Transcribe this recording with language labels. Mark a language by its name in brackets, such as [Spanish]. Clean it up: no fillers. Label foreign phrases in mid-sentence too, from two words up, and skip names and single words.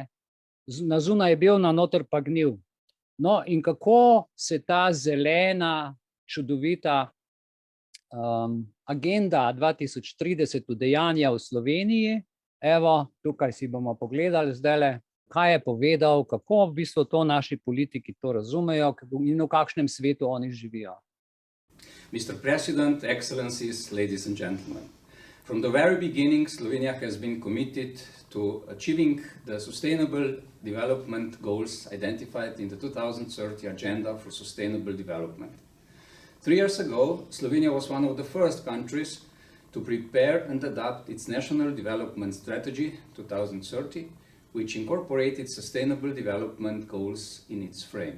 [Slovenian] Na zunaj je bil, na noter pa gnil. No, in kako se ta zelena, čudovita agenda 2030 udejanja v Sloveniji. Evo, tukaj si bomo pogledali zdajle, kaj je povedal, kako v bistvu to naši politiki to razumejo in v kakšnem svetu oni živijo. [English] Mr. President, Excellencies, ladies and gentlemen. From the very beginning, Slovenia has been committed to achieving the Sustainable Development Goals identified in the 2030 Agenda for Sustainable Development. 3 years ago, Slovenia was one of the first countries to prepare and adopt its National Development Strategy 2030, which incorporated Sustainable Development Goals in its frame.